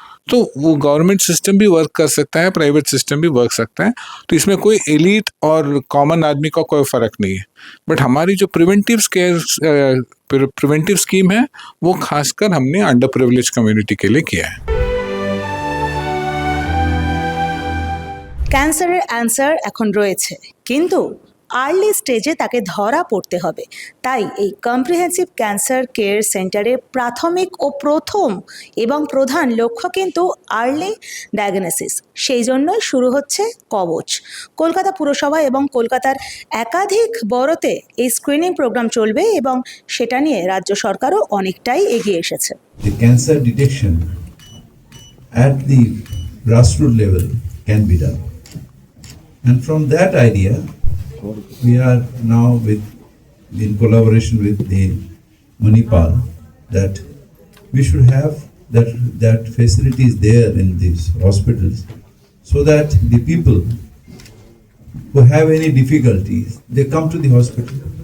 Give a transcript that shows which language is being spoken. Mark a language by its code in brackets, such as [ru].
[hi] तो वो government system भी वर्क कर सकता है, प्राइवेट सिस्टम भी वर्क सकता है. तो इसमें कोई एलीट और कॉमन आदमी का कोई फ़र्क नहीं है. बट हमारी जो प्रिवेंटिव स्कीम है वो खासकर हमने अंडर प्रिविलेज कम्युनिटी के लिए किया है. [bn] ক্যান্সারের অ্যান্সার এখন রয়েছে, কিন্তু আর্লি স্টেজে তাকে ধরা পড়তে হবে। তাই এই কম্প্রিহেন্সিভ ক্যান্সার কেয়ার সেন্টারের প্রাথমিক ও প্রথম এবং প্রধান লক্ষ্য কিন্তু আর্লি ডায়াগনোসিস। সেই জন্যই শুরু হচ্ছে কবচ। কলকাতা পুরসভা এবং কলকাতার একাধিক বড়তে এই স্ক্রিনিং প্রোগ্রাম চলবে এবং সেটা নিয়ে রাজ্য সরকারও অনেকটাই এগিয়ে এসেছে। [en] The cancer detection at the grassroots level can be done. And from that idea, we are now in collaboration with the Manipal, that we should have that facilities there in these hospitals, so that the people who have any difficulties, they come to the hospital.